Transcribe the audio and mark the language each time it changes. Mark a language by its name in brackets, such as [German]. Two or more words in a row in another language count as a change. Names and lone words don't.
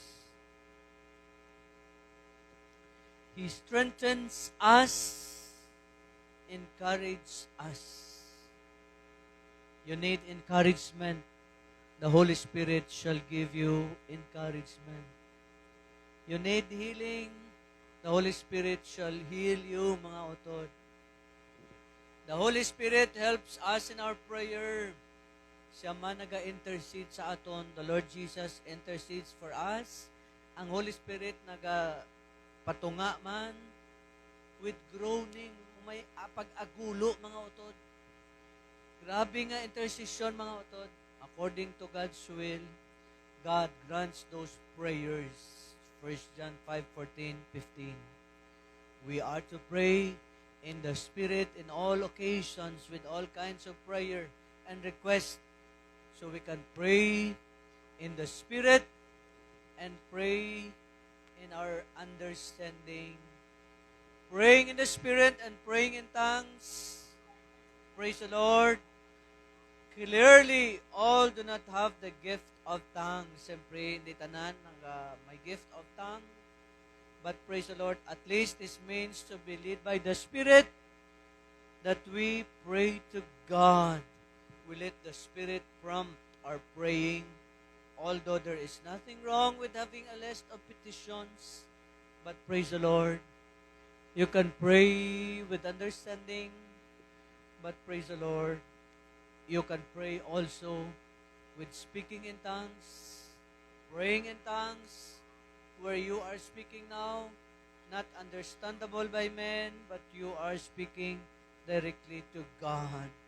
[English] He strengthens us, encourages us. You need encouragement. The Holy Spirit shall give you encouragement. You need healing. The Holy Spirit shall heal you, [Hiligaynon] mga utod. [English] The Holy Spirit helps us in our prayer. [Hiligaynon] Siya man naga-intercede sa aton. [English] The Lord Jesus intercedes for us. [Hiligaynon] Ang Holy Spirit naga-patunga man, [English] with groaning, [Hiligaynon] may pag-agulo, mga utod. Grabe nga intercession, mga utod. [English] According to God's will, God grants those prayers. 1 John 5:14, 15. We are to pray in the Spirit in all occasions with all kinds of prayer and request. So we can pray in the Spirit and pray in our understanding. Praying in the Spirit and praying in tongues. Praise the Lord. Clearly, all do not have the gift of tongues. [Hiligaynon] Siyempre, hindi tanan may [English] gift of tongue. But praise the Lord, at least this means to be led by the Spirit that we pray to God. We let the Spirit prompt our praying. Although there is nothing wrong with having a list of petitions, but praise the Lord, you can pray with understanding, but praise the Lord, you can pray also with speaking in tongues, praying in tongues, where you are speaking now, not understandable by men, but you are speaking directly to God.